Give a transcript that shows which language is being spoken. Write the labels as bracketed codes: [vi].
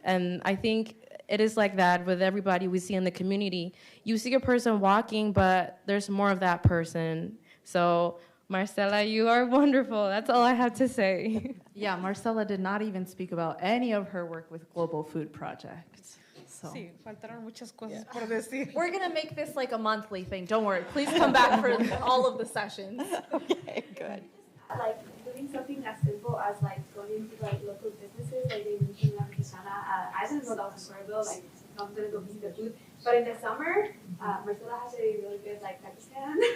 [en] And I think it is like that with everybody we see in the community. You see a person walking, but there's more of that person. So Marcela, you are wonderful. That's all I have to say. Yeah, Marcela did not even speak about any of her work with Global Food Project. So. [es] Sí, faltaron muchas cosas por decir. [en] We're going to make this like a monthly thing. Don't worry. Please come back for all of the sessions. Okay, good. Like doing something as simple as like going into like local businesses, like they mentioned La Mexicana. I didn't know that was a though. Like I'm gonna go visit the food. But in the summer, Marcela has a really good like taco stand.